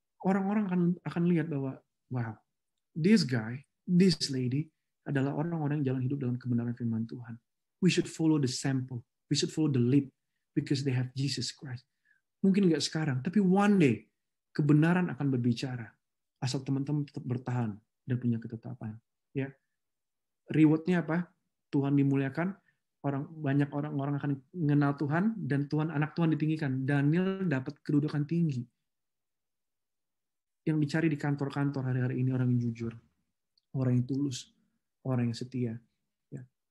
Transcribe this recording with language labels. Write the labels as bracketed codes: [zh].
[id] Orang-orang akan lihat bahwa, wow, [en] this guy, this lady [id] adalah orang-orang yang jalan hidup dalam kebenaran firman Tuhan. [en] We should follow the sample. We should follow the lead because they have Jesus Christ. [id] Mungkin nggak sekarang, tapi [en] one day [id] kebenaran akan berbicara. Asal teman-teman tetap bertahan dan punya ketetapan. Ya, rewardnya apa? Tuhan dimuliakan. Banyak orang akan mengenal Tuhan dan anak Tuhan ditinggikan. Daniel dapat kedudukan tinggi. Yang dicari di kantor-kantor hari-hari ini orang yang jujur, orang yang tulus, orang yang setia. Ya.